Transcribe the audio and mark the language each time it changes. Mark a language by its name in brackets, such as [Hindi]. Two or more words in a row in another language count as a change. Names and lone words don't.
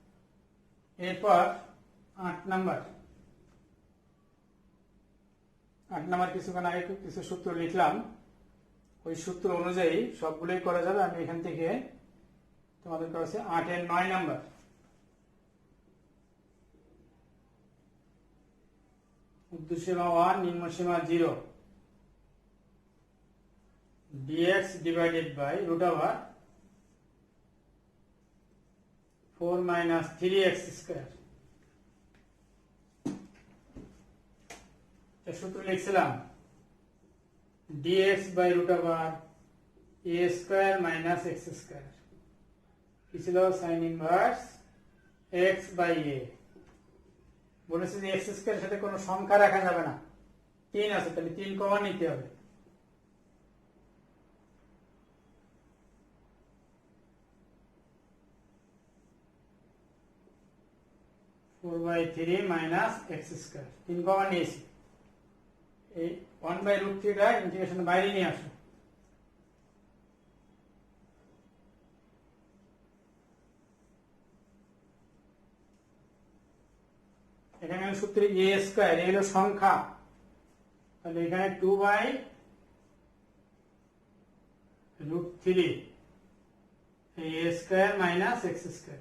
[Bangla] এরপর 8 নাম্বার, 8 নাম্বার কিছুক্ষণ আগে কিছু সূত্র লিখলাম, ওই সূত্র অনুযায়ী সবগুলোই করা যাবে। আমি এখান থেকে তোমাদের কাছে 8 এর 9 নাম্বার, ঊর্ধ্বসীমা 1 নিম্নসীমা 0 [English] dx divided by root over 4 minus 3x square। [Bangla] সূত্র লিখছিলাম [English] dx by root over a square minus x square, [Bangla] কি ছিল [English] sin inverse x by a। [Bangla] বলেছে যে [English] x square [Bangla] এর সাথে কোনো সংখ্যা রাখা যাবে না, 3 আছে, তাহলে 3 কমন নিতে হবে। [English] four by three minus x square 3 common নিয়েছি। [Bangla] এই 1/√3 টা ইন্টিগ্রেশন বাইরে নিয়ে আসো। এখানে সূত্রে [English] a square, [Bangla] এ হলো সংখ্যা, তাহলে এখানে 2/√3 [English] a square minus x square.